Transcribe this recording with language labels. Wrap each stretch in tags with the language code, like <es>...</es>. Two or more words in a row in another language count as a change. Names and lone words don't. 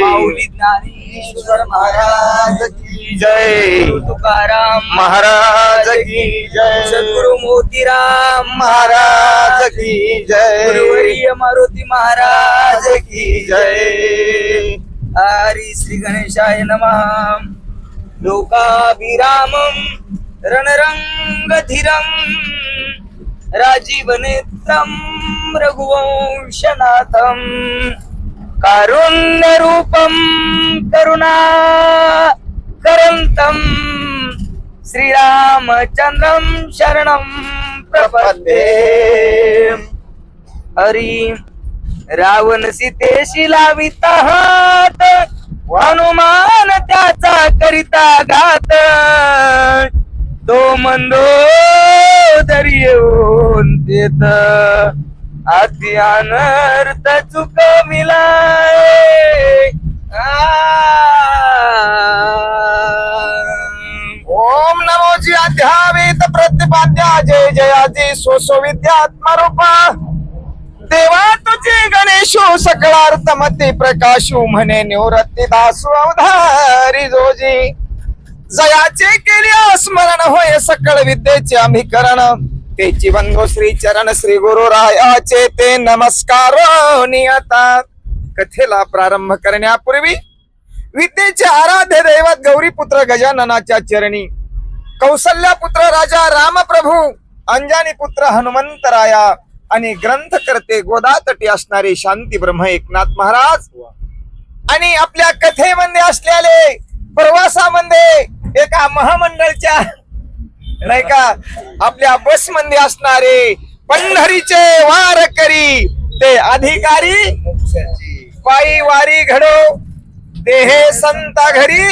<mr>माऊली ज्ञानेश्वर महाराज की जय। तुकाराम महाराज की जय। सद्गुरु मोतीराम महाराज की जय। गुरुवर्य मारुती महाराज की जय।</mr> <sa>हरी श्री गणेशाय नमः। लोकाभिरामं रणरंगधीरं राजीवनेत्रं रघुवंशनाथं कारुण्यरूपं करुणाकरन्तं श्रीरामचन्द्रं शरणं प्रपद्ये।</sa> <mr>हरी रावण सीतेशी लाविता हात हनुमान त्याचा करिता घात तो मंदोदरी येऊन देत अति अनर्थ चुकविलाय। ओम नमो जी अध्यावेत प्रतिपाद्या जय जयाजी सोसो विद्यात्मरूपा देवा तुझे गणेशो सकलार्थमती प्रकाशू म्हणे निवृत्ती दासू अवधारी जोजी जयाचे केले स्मरण होय सकळ विद्येचे आम्ही करण तेची बंधू श्री चरण श्री गुरु रायाचे ते नमस्कार नियता। कथेला प्रारंभ करण्यापूर्वी विद्येचे आराध्य दैवत गौरीपुत्र गजाननाच्या चरणी कौसल्या पुत्र राजा रामप्रभू अंजनी पुत्र हनुमंतराया आणि ग्रंथकर्ते गोदातटी असणारे शांती ब्रह्म एकनाथ महाराज आणि आपल्या कथेमध्ये असलेले प्रवासामध्ये एका महामंडळच्या नाही का आपल्या बस मध्ये असणारे पंढरीचे वारकरी ते अधिकारी पायी वारी घडो देहे संता घरी</mr>